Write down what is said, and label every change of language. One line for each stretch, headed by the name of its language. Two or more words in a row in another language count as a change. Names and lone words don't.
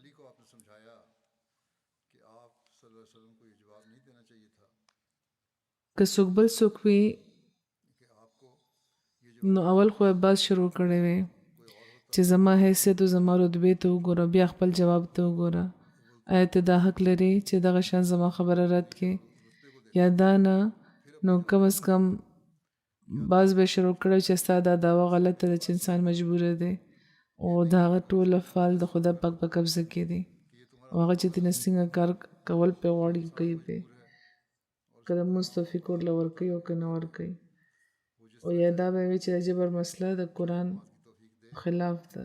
Pashto: که څوک بل څوک وي نو اول خو باز شروع کړی وي چې زما حیثیت او زما رتبې ته وګوره بیا خپل جواب ته وګوره. آیا ته دا حق لري چې دغه شان زما خبره رد کړې یا دا نه؟ نو کم از کم باز به شروع کړی چې ستا دا دعوه غلطه ده چې انسان مجبوره دی او د هغه ټول افعال د خدا پاک په قبضه کې دي او هغه چې تېنه څنګه کار کول پې غواړي کوي پې که د لمونځ توفیق ورله ورکوي او که نه ورکوي. او یا دا به وي چې د جبر مسله د قرآن خلاف ده.